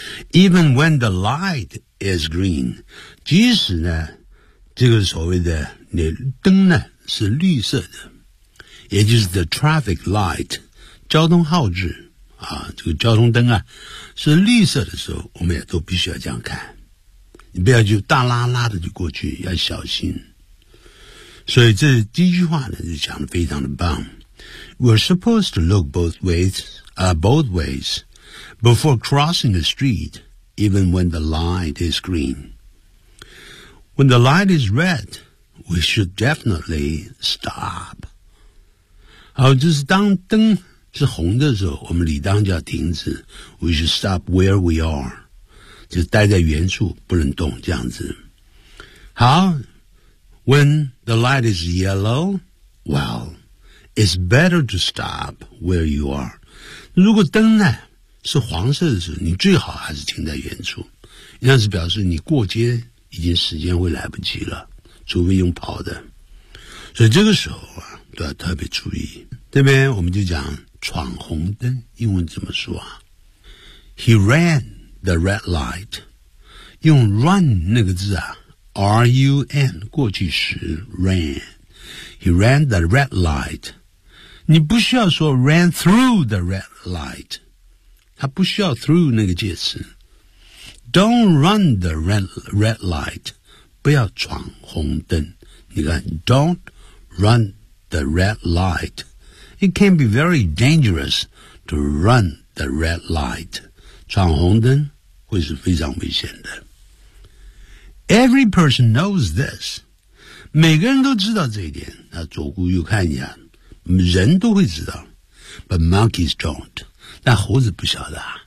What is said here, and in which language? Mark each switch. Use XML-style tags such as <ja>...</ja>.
<en>Even when the light is green，</en> <zh>即使呢这个所谓的那灯呢是绿色的，也就是</zh> <en>the traffic light，</en> <zh>交通号志啊，这个交通灯啊是绿色的时候，我们也都必须要这样看，你不要就大拉拉的就过去，要小心。所以这第一句话呢就讲得非常的棒。</zh> <en>We're supposed to look both ways,both ways before crossing the street, even when the light is green. When the light is red, we should definitely stop.</en> <zh>好，就是当灯是红的时候，我们理当就要停止。</zh> <en>We should stop where we are.</en> <zh>就待在原处，不能动，这样子。好，</zh> <en>when the light is yellow, well,It's better to stop where you are.</en> <zh>如果灯呢是黄色的时候，你最好还是停在原处，那是表示你过街已经时间会来不及了，除非用跑的。所以这个时候啊，都要特别注意。这边我们就讲闯红灯，英文怎么说啊？</zh> <en>He ran the red light.</en> <zh>用 run 那个字啊， R-U-N 过去时 ran。</zh> <en>He ran the red light.</en> <zh>你不需要说</zh> <en>ran through the red light.</en> <zh>他不需要 through 那个介词。</zh> <en>Don't run the red light.</en> <zh>不要闯红灯。你看 ,</zh> <en>don't run the red light. It can be very dangerous to run the red light.</en> <zh>闯红灯会是非常危险的。</zh> <en>Every person knows this.</en> <zh>每个人都知道这一点，那左顾右看一下，人都会知道。</zh> <en>But monkeys don't，</en> <zh>但猴子不晓得。</zh>